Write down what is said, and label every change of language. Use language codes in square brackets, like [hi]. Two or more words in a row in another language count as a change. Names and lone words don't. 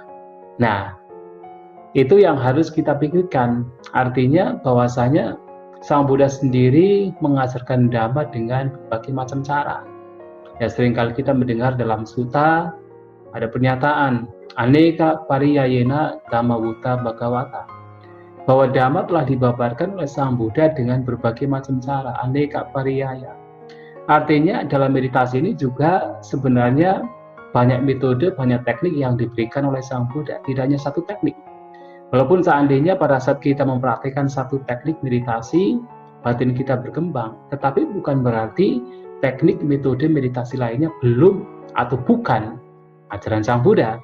[id] Nah, itu yang harus kita pikirkan. Artinya bahwasanya Sang Buddha sendiri mengajarkan Dhamma dengan berbagai macam cara. Ya, seringkali kita mendengar dalam sutta ada pernyataan [pi] aneka pariyayena dhammavutta bhagavata, [id] bahwa Dhamma telah dibabarkan oleh Sang Buddha dengan berbagai macam cara, [pi] aneka pariyaya. [id] Artinya dalam meditasi ini juga sebenarnya banyak metode, banyak teknik yang diberikan oleh Sang Buddha, tidak hanya satu teknik. Walaupun seandainya pada saat kita mempraktikkan satu teknik meditasi, batin kita berkembang, tetapi bukan berarti teknik metode meditasi lainnya belum atau bukan ajaran Sang Buddha.